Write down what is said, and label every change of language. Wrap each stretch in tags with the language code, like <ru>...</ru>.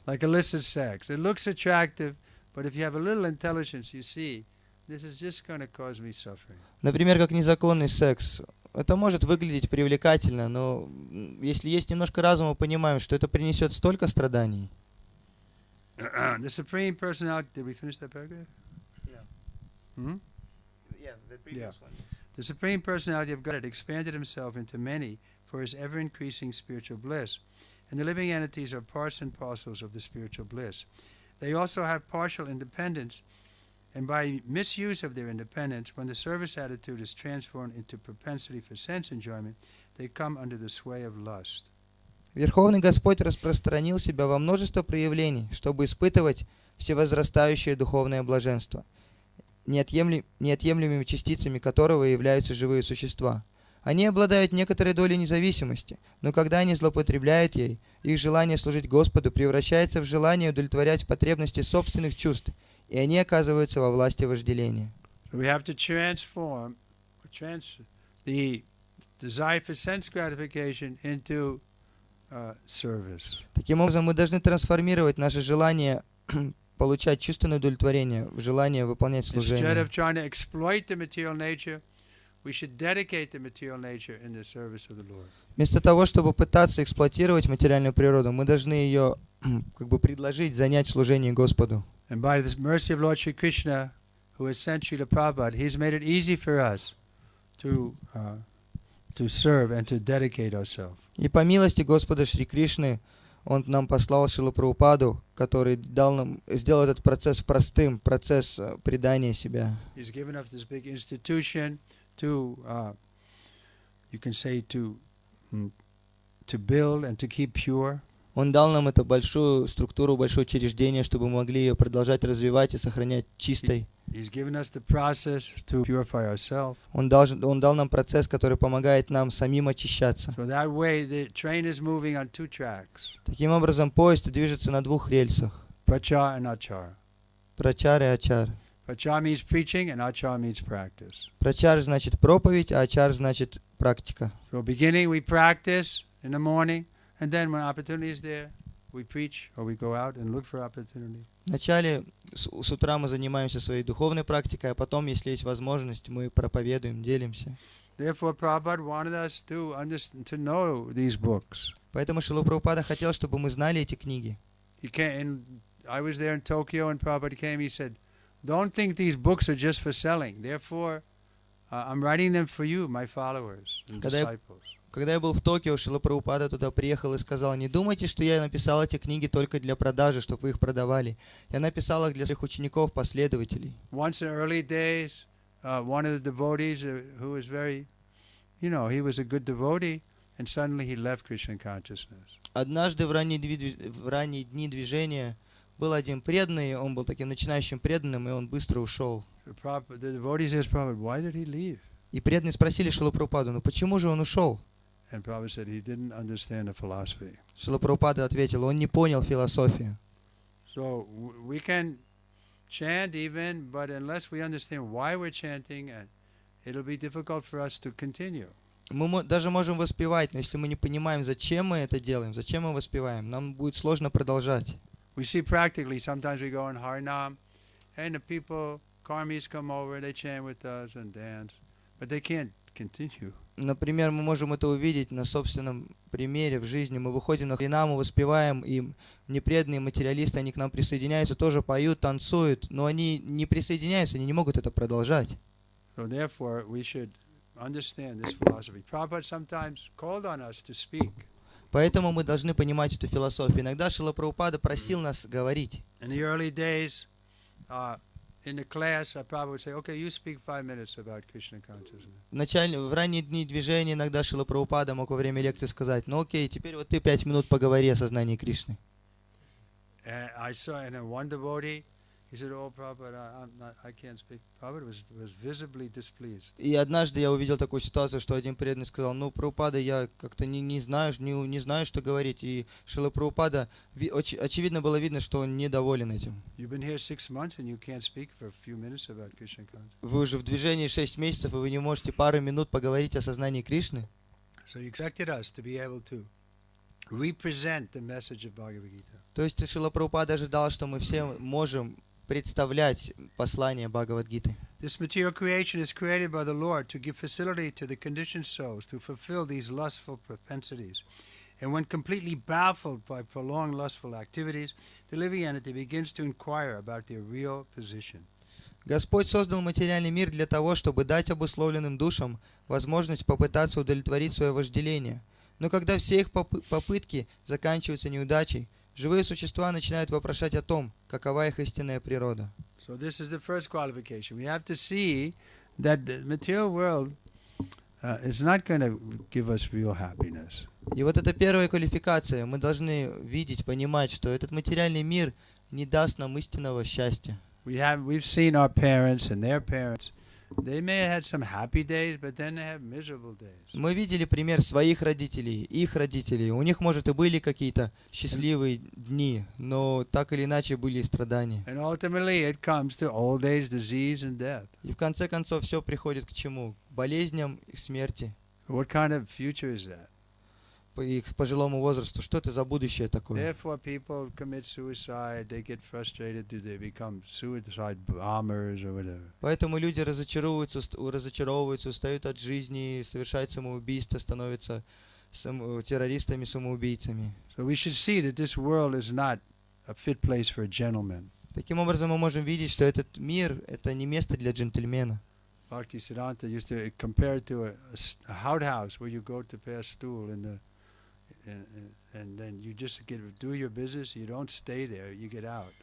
<en>Like illicit sex, it looks attractive, but if you have a little intelligence, you see this is just going to cause me suffering.</en> <ru>Например, как незаконный секс. Это может выглядеть привлекательно, но если есть немножко разума, понимаем, что это принесет столько страданий.</ru> <en>The Supreme Personality. Did we finish that paragraph? Yeah. Hmm? Yeah, the previous one. The Supreme Personality of God expanded himself into many for his ever-increasing spiritual bliss. And the living entities are parts and parcels of the spiritual bliss. They also have partial independence, and by misuse of their independence, when the service attitude is transformed into propensity for sense enjoyment, they come under the sway of lust.</en> <ru>Верховный Господь распространил себя во множество проявлений, чтобы испытывать всевозрастающее духовное блаженство, неотъемлемыми частицами которого являются живые существа. Они обладают некоторой долей независимости, но когда они злоупотребляют ей, их желание служить Господу превращается в желание удовлетворять потребности собственных чувств, и они оказываются во власти вожделения.</ru> <en>We have to transform the desire for sense gratification into service.</en> <ru>Таким образом, мы должны трансформировать наше желание получать чувственное удовлетворение в желание выполнять служение.</ru> <en>Instead of trying to exploit the material nature, we should dedicate the material nature in the service of the Lord.</en> <ru>Вместо того, чтобы пытаться эксплуатировать материальную природу, мы должны ее предложить занять в служении Господу.</ru> <en>And by the mercy of Lord Shri Krishna, who has sent Srila Prabhupada, He's made it easy for us to serve and to dedicate ourselves.</en> <ru>И по милости Господа Шри Кришны, Он нам послал Шрилу Прабхупаду, который сделал этот процесс простым, процесс предания себя.</ru> <en>He's given us this big institution to, you can say, to build and to keep pure.</en> <ru>Он дал нам эту большую структуру, большое учреждение, чтобы мы могли ее продолжать развивать и сохранять чистой.</ru> <en>He's given us the process to purify ourselves.</en> <ru>Он дал нам процесс, который помогает нам самим очищаться.</ru> <en>So that way the train is moving on two tracks.</en> <ru>Таким образом, поезд движется на двух рельсах.</ru> <en>Prachar and achar.</en> <ru>Прачар и ачар.</ru> <en>Prachar means preaching and achar means practice.</en> <ru>Прачар значит проповедь, а ачар значит практика.</ru> <en>So beginning we practice in the morning, and then when opportunity is there, we preach or we go out and look for opportunity.</en> <ru>Вначале с утра мы занимаемся своей духовной практикой, а потом, если есть возможность, мы проповедуем, делимся.</ru> <en>Therefore, Prabhupada wanted us to know these books.</en> <ru>Поэтому Шрила Прабхупада хотел, чтобы мы знали эти книги.</ru> <en>I was there in Tokyo, and Prabhupada came. He said, "Don't think these books are just for selling. Therefore, I'm writing them for you, my followers and disciples."</en> <ru>Когда я был в Токио, Шрила Прабхупада туда приехал и сказал: не думайте, что я написал эти книги только для продажи, чтобы вы их продавали. Я написал их для своих учеников, последователей.</ru> <en>Once in early days, one of the devotees who was very, he was a good devotee, and suddenly he left Krishna consciousness.</en> <ru>Однажды в ранние дни движения был один преданный, он был таким начинающим преданным, и он быстро ушел.</ru> <en>The devotees asked Prabhupada, why did he leave?</en> <ru>И преданные спросили Шрилу Прабхупаду: ну почему же он ушел?</ru> <en>And Prabhupada said he didn't understand the philosophy.</en> <ru>Шрила Прабхупада ответил: он не понял философию.</ru> <en>So we can chant even, but unless we understand why we're chanting, it'll be difficult for us to continue.</en> <ru>Мы даже можем воспевать, но если мы не понимаем, зачем мы это делаем, зачем мы воспеваем, нам будет сложно продолжать.</ru> <en>We see practically, sometimes we go in Harinam, and the people, karmis come over, they chant with us and dance, but they can't continue.</en> <ru>Например, мы можем это увидеть на собственном примере в жизни. Мы выходим на Харинаму, воспеваем, и непреданные материалисты, они к нам присоединяются, тоже поют, танцуют, но они не присоединяются, они не могут это продолжать.</ru> <en>So therefore, we should understand this philosophy. Prabhupada sometimes called on us to speak.</en> <ru>Поэтому мы должны понимать эту философию. Иногда Шрила Прабхупада просил нас говорить.</ru> <en>In the early days, in the class, Prabhupada would say, okay, you speak 5 minutes about Krishna consciousness.</en> <ru>В ранние дни движения иногда Шрила Прабхупада мог во время лекции сказать: ну окей, теперь вот ты 5 минут поговори о сознании Кришны.</ru> <en>And I saw, and then one devotee, he said, oh, Prabhupada, I can't speak. Prabhupada was visibly displeased.</en> <ru>И однажды я увидел такую ситуацию, что один преданный сказал: ну, Прабхупада, я как-то не знаю, что говорить. И Шрила Прабхупада, очевидно было видно, что он недоволен этим.</ru> <en>You've been here 6 months and you can't speak for a few minutes about Krishna consciousness.</en> <ru>Вы уже в движении 6 месяцев, и вы не можете пару минут поговорить о сознании Кришны.</ru> <en>So he expected us to be able to represent the message of Bhagavad Gita.</en> <ru>То есть Шрила Прабхупада ожидал, что мы все можем представлять послание Бхагавад-гиты.</ru> <en>This material creation is created by the Lord to give facility to the conditioned souls to fulfill these lustful propensities. And when completely baffled by prolonged lustful activities, the living entity begins to inquire about their real position.</en> <ru>Господь создал материальный мир для того, чтобы дать обусловленным душам возможность попытаться удовлетворить свое вожделение. Но когда все их попытки заканчиваются неудачей, живые существа начинают вопрошать о том, какова их истинная природа.</ru> <en>So this is the first qualification. We have to see that the material world is not going to give us real happiness.</en> <ru>И вот это первая квалификация. Мы должны видеть, понимать, что этот материальный мир не даст нам истинного счастья.</ru> <en>We've seen our parents and their parents. They may have had some happy days, but then they have miserable days.</en> <ru>Мы видели пример своих родителей, их родителей. У них, может, и были какие-то счастливые дни, но так или иначе были и страдания.</ru> <en>And ultimately it comes to old age, disease and death.</en> <ru>И в конце концов все приходит к чему? К болезням и смерти.</ru> <en>What kind of future is that?</en> <ru>И к пожилому возрасту. Что это за будущее такое?</ru> <en>Therefore people commit suicide, they get frustrated, they become suicide bombers or whatever.</en> <ru>Поэтому люди разочаровываются, устают от жизни, совершают самоубийство, становятся террористами, самоубийцами.</ru> <en>So we should see that this world is not a fit place for a gentleman.</en> <ru>Таким образом, мы можем видеть, что этот мир — это не место для джентльмена.</ru> <en>Bhaktisiddhanta used to compare it to a outhouse where you go to pay a stool and then you just do your business, you don't stay there, you get out.</en>